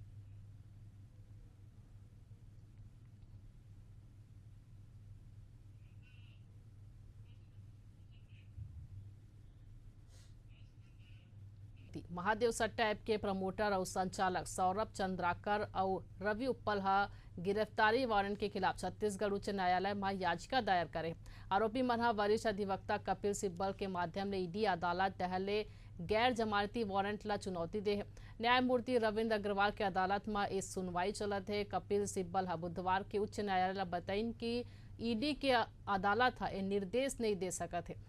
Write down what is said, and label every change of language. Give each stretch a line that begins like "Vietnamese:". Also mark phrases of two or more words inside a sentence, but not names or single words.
Chhattisgarhi: महादेव सट्टा ऐप के प्रमोटर और संचालक सौरभ चंद्राकर और रवि उप्पल हा गिरफ्तारी वारंट के खिलाफ छत्तीसगढ़ उच्च न्यायालय में याचिका दायर करे। आरोपी मन हा वरिष्ठ अधिवक्ता कपिल सिब्बल के माध्यम ले ईडी अदालत टहले गैर जमानती वारंट ला चुनौती दे है। न्यायमूर्ति रविंद्र अग्रवाल के अदालत में इस सुनवाई चलत है। कपिल सिब्बल हा बुधवार के उच्च न्यायालय बताइन कि ईडी के अदालत हा निर्देश नहीं दे सकत है।